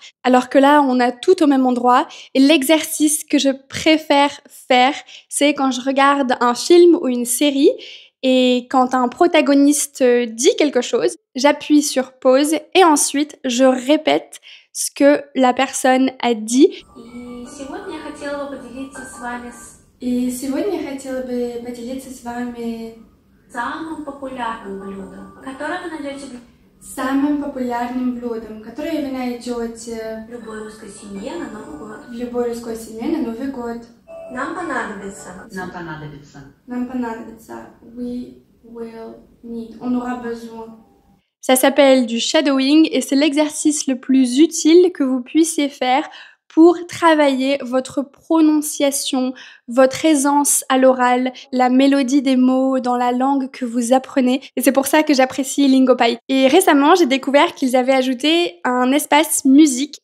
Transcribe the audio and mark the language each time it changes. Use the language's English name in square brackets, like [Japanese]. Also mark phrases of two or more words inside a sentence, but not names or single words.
[French] Alors que là, on a tout au même endroit. Et l'exercice que je préfère faire, c'est quand je regarde un film ou une série, et quand un protagoniste dit quelque chose, j'appuie sur pause et ensuite je répète ce que la personne a dit. [Russian] И сегодня я хотела бы поделиться с вами самым популярным блюдом, которое вы найдете самым популярным блюдом, которое вы найдете в любой русской семье на Новый год. В любой русской семье на Новый год. Нам понадобится. [English] We will need. [French] On aura besoin. Ça s'appelle du shadowing et c'est l'exercice le plus utile que vous puissiez faire pour travailler votre prononciation, votre aisance à l'oral, la mélodie des mots dans la langue que vous apprenez. Et c'est pour ça que j'apprécie Lingopie. Et récemment, j'ai découvert qu'ils avaient ajouté un espace musique.